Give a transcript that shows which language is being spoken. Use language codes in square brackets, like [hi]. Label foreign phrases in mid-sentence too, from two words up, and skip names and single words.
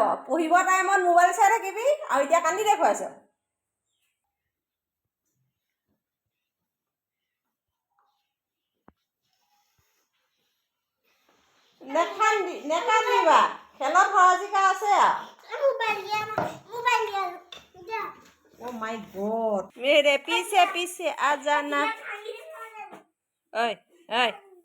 [as] পঢ়িব টাইমত মোবাইল চাই থাকিবি আৰু এতিয়া কান্দি দেখুৱাইছ। নেকান্দিবা, খেলত হৰাজিকা আছে আৰু। [en] Oh my God. [hi] मेरे पीछे पीछे आ जाना। ओए ओए